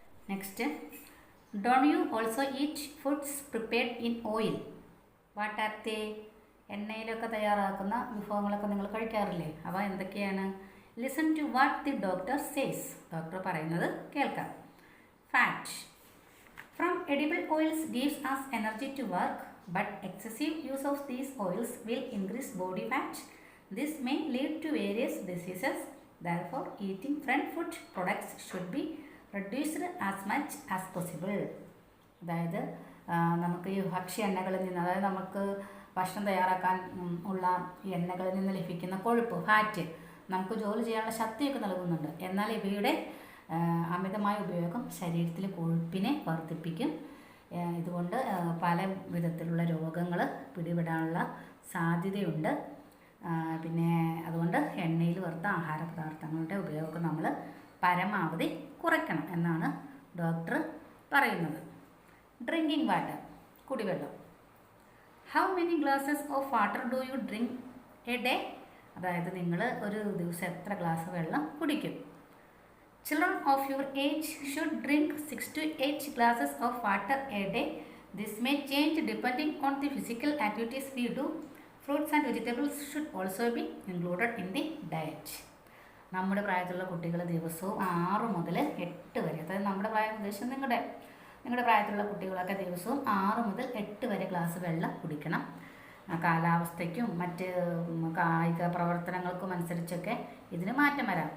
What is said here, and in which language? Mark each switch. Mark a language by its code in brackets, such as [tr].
[en] Next, don't you also eat foods prepared in oil? What are they? [ml] എണ്ണയിലൊക്കെ തയ്യാറാക്കുന്ന വിഭവങ്ങളൊക്കെ നിങ്ങൾ കഴിക്കാറില്ലേ? അവ എന്തൊക്കെയാണ്? [en] listen to what the doctor says, [ml] doctor പറയുന്നത് കേൾക്കാം. [en] Fat from edible oils gives us energy to work, but excessive use of these oils will increase body fat. This may lead to various diseases. Therefore, eating friend food products should be reduced as much as possible. [ml] അതായത് നമുക്ക് ഈ ഭക്ഷ്യ എണ്ണകളിൽ നിന്ന്, അതായത് നമുക്ക് ഭക്ഷണം തയ്യാറാക്കാൻ ഉള്ള എണ്ണകളിൽ നിന്ന് ലഭിക്കുന്ന കൊഴുപ്പ്, ഫാറ്റ് നമുക്ക് ജോലി ചെയ്യാനുള്ള ശക്തിയൊക്കെ നൽകുന്നുണ്ട്. എന്നാൽ ഇവയുടെ അമിതമായ ഉപയോഗം ശരീരത്തിലെ കൊഴുപ്പിനെ വർദ്ധിപ്പിക്കും. ഇതുകൊണ്ട് പല വിധത്തിലുള്ള രോഗങ്ങൾ പിടിപെടാനുള്ള സാധ്യതയുണ്ട്. പിന്നെ അതുകൊണ്ട് എണ്ണയിൽ വറുത്ത ആഹാര പദാർത്ഥങ്ങളുടെ ഉപയോഗം നമ്മൾ പരമാവധി കുറയ്ക്കണം എന്നാണ് ഡോക്ടർ പറയുന്നത്. [en] Drinking water, കുടിവെള്ളം. How many glasses of water do you drink a day? [ml] അതായത് നിങ്ങൾ ഒരു ദിവസം എത്ര ഗ്ലാസ് വെള്ളം കുടിക്കും? [en] Children of your age should drink 6 to 8 glasses of water a day. This may change depending on the physical activities we do. Fruits and vegetables should also be included in the diet. [ml] നമ്മുടെ പ്രായത്തിലുള്ള കുട്ടികൾ ദിവസവും 6 മുതൽ 8 വരെ, അതായത് നമ്മുടെ പ്രായം ഉദ്ദേശം നിങ്ങളുടെ പ്രായത്തിലുള്ള കുട്ടികളൊക്കെ ദിവസവും 6 മുതൽ 8 വരെ ഗ്ലാസ് വെള്ളം കുടിക്കണം. കാലാവസ്ഥയ്ക്കും മറ്റ് കായിക പ്രവർത്തനങ്ങൾക്കും അനുസരിച്ചൊക്കെ ഇതിന് മാറ്റം വരാം.